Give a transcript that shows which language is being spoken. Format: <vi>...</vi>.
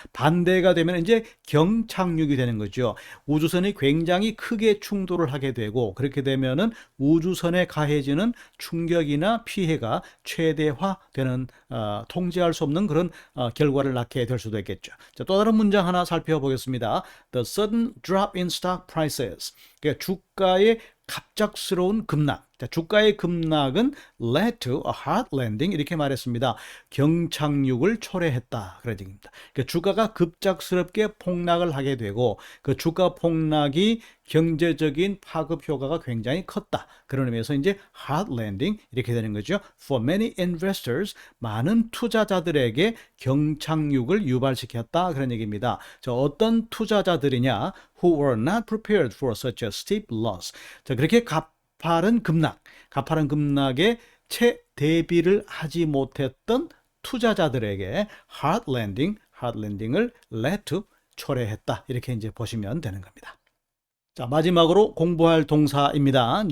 <ko>반대가 되면 이제 경착륙이 되는 거죠. 우주선이 굉장히 크게 충돌을 하게 되고, 그렇게 되면은 우주선에 가해지는 충격이나 피해가 최대화되는, 통제할 수 없는 그런 결과를 낳게 될 수도 있겠죠. 자, 또 다른 문장 하나 살펴보겠습니다.</ko> <en>The sudden drop in stock prices.</en> <ko>그러니까 주가의 갑작스러운 급락. 자, 주가의 급락은</ko> <en>led to a hard landing</en> <ko>이렇게 말했습니다. 경착륙을 초래했다 그런 얘기입니다. 그러니까 주가가 급작스럽게 폭락을 하게 되고 그 주가 폭락이 경제적인 파급 효과가 굉장히 컸다. 그런 의미에서 이제 hard landing 이렇게 되는 거죠.</ko> <en>For many investors,</en> <ko>많은 투자자들에게 경착륙을 유발시켰다 그런 얘기입니다. 자, 어떤 투자자들이냐?</ko> <en>Who were not prepared for such a steep loss.</en> <ko>자, 그렇게 가파른 급락에 채 대비를 하지 못했던 투자자들에게 hard landing을</ko> <en>led to</en> <ko>초래했다. 이렇게 이제 보시면 되는 겁니다. 자, 마지막으로 공부할 동사입니다.</ko>